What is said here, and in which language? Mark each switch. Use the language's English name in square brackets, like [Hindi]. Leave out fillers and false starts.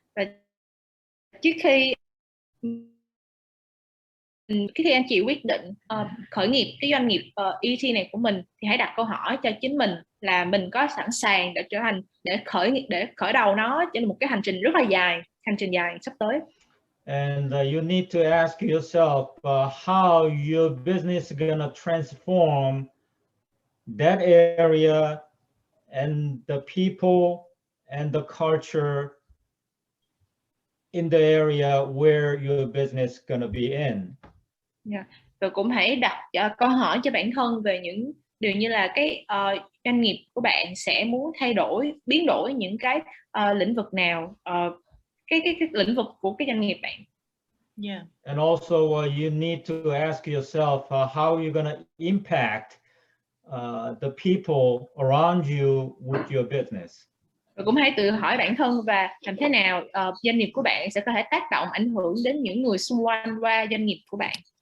[Vietnamese] Và trước khi anh chị quyết định khởi nghiệp cái doanh nghiệp ET này của mình thì hãy đặt câu hỏi cho chính mình là mình có sẵn sàng để khởi đầu nó trên một cái hành trình rất là dài, hành trình dài sắp tới. [English] And you need to ask yourself how your business is gonna transform that area and the people and the culture in the area where your business is gonna be in. Yeah. [Vietnamese] Và cũng hãy đặt câu hỏi cho bản thân về những điều như là cái doanh nghiệp của bạn sẽ muốn biến đổi những cái lĩnh vực nào, cái lĩnh vực của cái doanh nghiệp bạn. [English] Yeah. And also you need to ask yourself how you're gonna impact the people around you with your business. [Vietnamese] Và cũng hãy tự hỏi bản thân và làm thế nào doanh nghiệp của bạn sẽ có thể tác động, ảnh hưởng đến những người xung quanh qua doanh nghiệp của bạn.